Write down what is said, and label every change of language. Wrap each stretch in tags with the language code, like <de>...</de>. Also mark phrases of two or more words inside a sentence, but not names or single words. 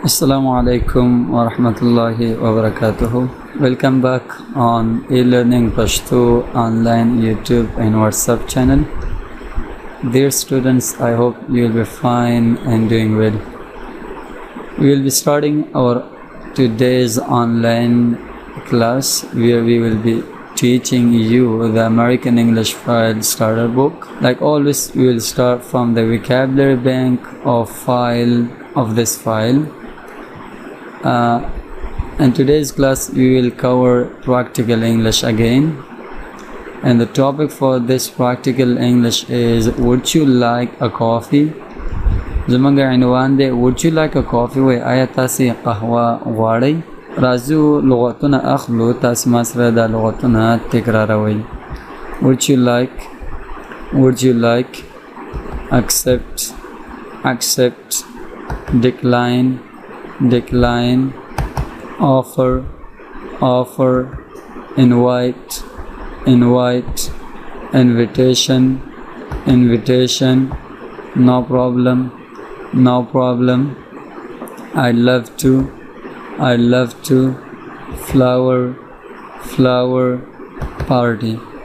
<ar>السلام عليكم ورحمة الله وبركاته.</ar> <en>Welcome back on e-learning Pashto online YouTube and WhatsApp channel. Dear students, I hope you will be fine and doing well. We will be starting our today's online class where we will be teaching you the American English File Starter Book. Like always, we will start from the vocabulary bank of this file. In today's class we will cover practical English again, and the topic for this practical English is would you like a coffee.</en> <ps>زمونږ عنوان دی</ps> <en>would you like a coffee</en> <ps>وای آیا تاسې قهوه غواړئ. راځو لغتونه اخلو، تاسې ما سره دا لغتونه تکراروئ.</ps> <en>would you like accept decline offer invite invitation no problem I'd love to flower party.</en>